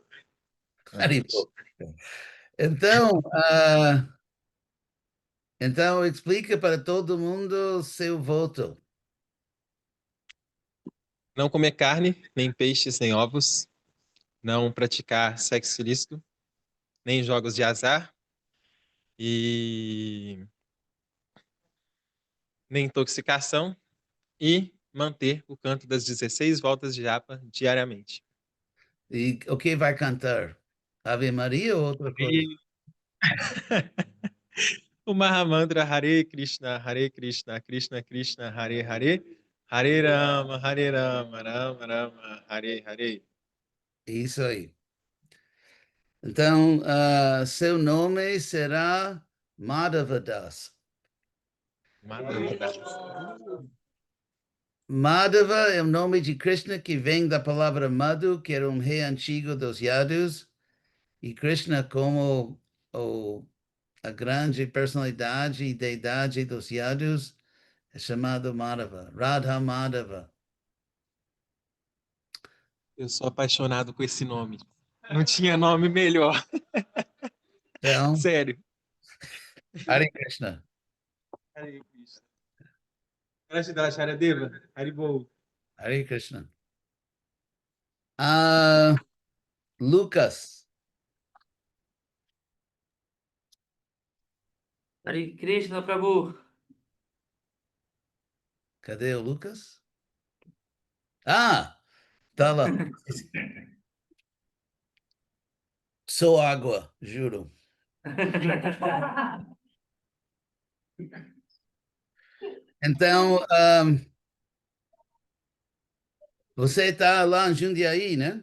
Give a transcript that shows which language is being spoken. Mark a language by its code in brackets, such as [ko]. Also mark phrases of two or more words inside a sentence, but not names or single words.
[pt] Haribo. Então, então, explica para todo mundo seu voto. Não comer carne, nem peixes, nem ovos. Não praticar sexo ilícito, nem jogos de azar. E nem intoxicação. E manter o canto das 16 voltas de japa diariamente. E o que vai cantar? Ave Maria ou outra coisa? E o [sa] Mahamantra हरे कृष्ण, कृष्ण कृष्ण, हरे हरे, हरे राम, राम राम, हरे हरे. [pt] Isso aí. Então, seu nome será Madhavadas. Madhava é o nome de Krishna que vem da palavra Madhu, que era um rei antigo dos Yadus, e Krishna como a grande personalidade e deidade dos Yadus é chamado Madhava, Radha Madhava. Eu sou apaixonado com esse nome. Não tinha nome melhor. Então, Sério. [sa] हरे कृष्ण. हरे कृष्ण. [pt] Gratidão, Sharadeva. Haribo. [sa] हरे कृष्ण. Lucas. हरे कृष्ण, प्रभु. [pt] Cadê o Lucas? Tá lá. Sou água, juro. Então, você está lá em Jundiaí, né?